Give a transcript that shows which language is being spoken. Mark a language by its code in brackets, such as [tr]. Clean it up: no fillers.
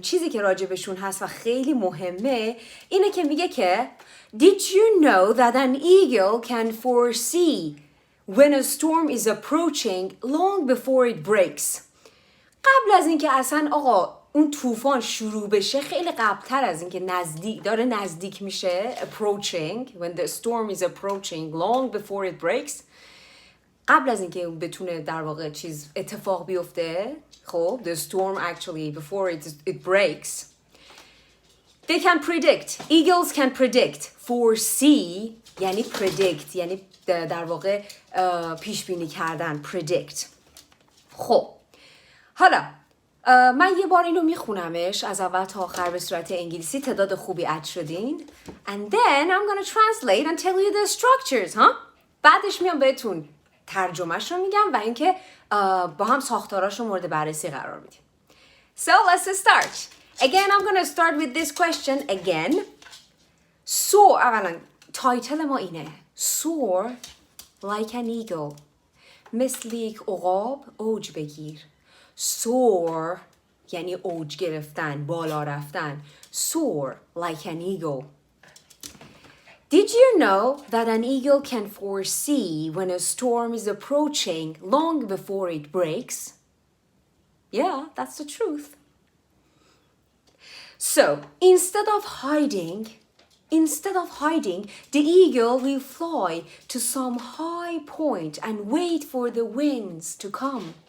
[fa] چیزی که راجع بهشون هست و خیلی مهمه اینه که میگه که [en] Did you know that an eagle can foresee when a storm is approaching long before it breaks? [fa] قبل از اینکه اصلا اون طوفان شروع بشه خیلی قبلتر از اینکه نزدیک میشه [en] approaching when the storm is approaching long before it breaks [fa] قبل از اینکه بتونه در واقع اتفاق بیفته خب [en] the storm actually before it breaks they can predict eagles can predict foresee [fa] یعنی predict یعنی در واقع پیش بینی کردن predict خب حالا من یه بار اینو میخونمش از اول تا آخر به صورت انگلیسی تعداد خوبی اد شدین [en] and then I'm gonna translate and tell you the structures [fa] بعدش میام بهتون ترجمهش رو میگم و اینکه با هم ساختاراش رو مورد بررسی قرار میدیم. [en] So let's start. Again I'm gonna start with this question again. [fa] Soar اولا تایتل ما اینه [en] Soar like an eagle [fa] مثل یک عقاب اوج بگیر. Soar یعنی اوج گرفتن بالا رفتن. [en] Soar like an eagle. Did you know that an eagle can foresee when a storm is approaching long before it breaks? Yeah, that's the truth. So, instead of hiding, the eagle will fly to some high point and wait for the winds to come.